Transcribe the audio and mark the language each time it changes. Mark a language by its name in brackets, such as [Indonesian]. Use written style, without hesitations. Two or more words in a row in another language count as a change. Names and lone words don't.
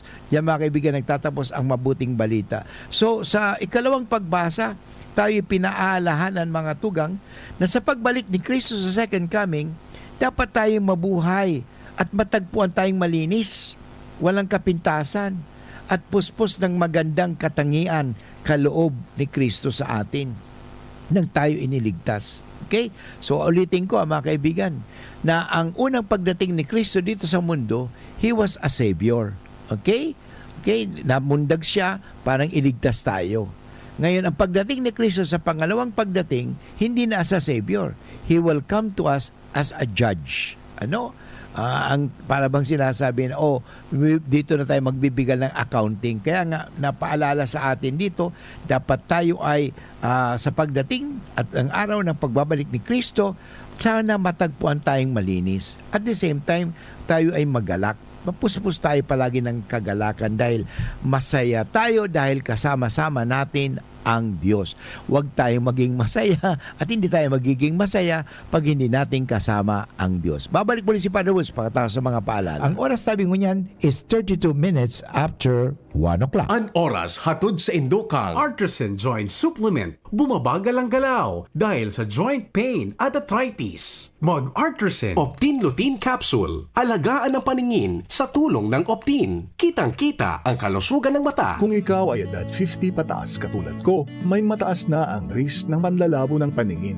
[Filipino] Yan mga kaibigan, nagtatapos ang mabuting balita. So, sa ikalawang pagbasa, tayo pinaalahanan mga tugang na sa pagbalik ni Kristo sa [English] second coming, [Filipino] dapat tayong mabuhay at matagpuan tayong malinis, walang kapintasan, at puspos ng magandang katangian kaloob ni Kristo sa atin nang tayo iniligtas. Okay? So ulitin ko mga kaibigan, na ang unang pagdating ni Kristo dito sa mundo, [English] He was a Savior. Okay? Okay? [Bikol] Namundag siya parang iligtas tayo. [Filipino] Ngayon, ang pagdating ni Kristo sa pangalawang pagdating, hindi na [English] as a Savior. He will come to us as a judge. [Filipino] Ano? Ang para bang sinasabi na, dito na tayo magbibigay ng accounting. Kaya nga, napaalala sa atin dito, dapat tayo ay sa pagdating at ang araw ng pagbabalik ni Kristo, sana matagpuan tayong malinis. [English] At the same time, [Filipino] tayo ay magalak. Mapusapos tayo palagi ng kagalakan dahil masaya tayo dahil kasama-sama natin ang Diyos. Huwag tayo maging masaya at hindi tayo magiging masaya pag hindi natin kasama ang Diyos. Babalik muli si Father Woods pagkatapos sa mga paalala. [Bikol] Ang oras tabi ko niyan [English] is 32 minutes after 1 o'clock. [Bikol] An oras hatod sa Indokang Artisan Joint Supplement. [Filipino] Bumabagal ang galaw dahil sa [English] joint pain [Filipino] at arthritis. Mag-Artisan Optin Lutein Capsule. Alagaan ang paningin sa tulong ng Optin. Kitang-kita ang kalusugan ng mata. Kung ikaw ay edad 50 pataas katulad ko, may mataas na ang risk ng panlalabo ng paningin.